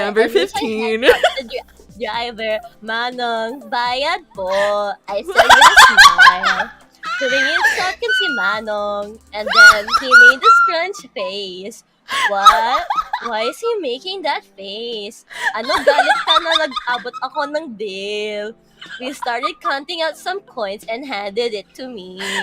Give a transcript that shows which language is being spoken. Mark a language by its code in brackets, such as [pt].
[en] Number 15. The driver, Manong, [tl] bayad po. [en] I said with a smile. [tl] Tumingin sa akin si Manong, [en] and then he made a scrunch face. What? Why is he making that face? [tl] Ano, galit ka na nag-abot ako ng bill? [en] We started counting out some coins and handed it to me.